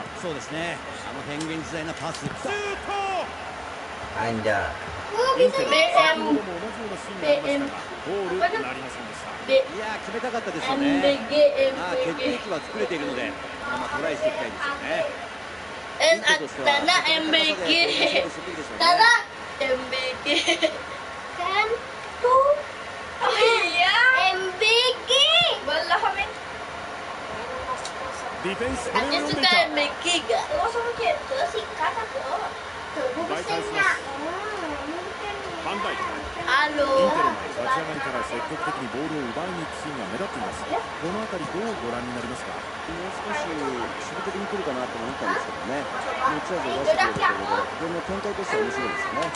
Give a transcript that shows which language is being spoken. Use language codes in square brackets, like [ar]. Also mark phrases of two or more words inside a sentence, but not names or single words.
[ja] そうですね、あの変幻自在なパス。シュート。 [id] Anjay. [ja] インテル、先 BM ほども同じようなシーンがありましたがゴールなりませんでした。 B いやー、決めたかったですよね。 MBG まあ決定機は作れているので、トライしていきたいですよね。 [id] karena MBG karena MBG kan tuh iya MBG belum [ja] ディフェンス、これを [id] aku [ja] 読んでい [id] suka [ja] た。 [id] MBG gak lo sama gitu singkat aku [ja] 奪い返します。ファンダイク。 [id] halo [ja] インテルも立ち上がりから積極的にボールを奪いに行くシーンが目立っています。このあたりどうご覧になりますか。もう少し守備的に来るかなと思ったんですけどね、持ち味を出してくれるところで、ゲームの展開としては面白いですよね。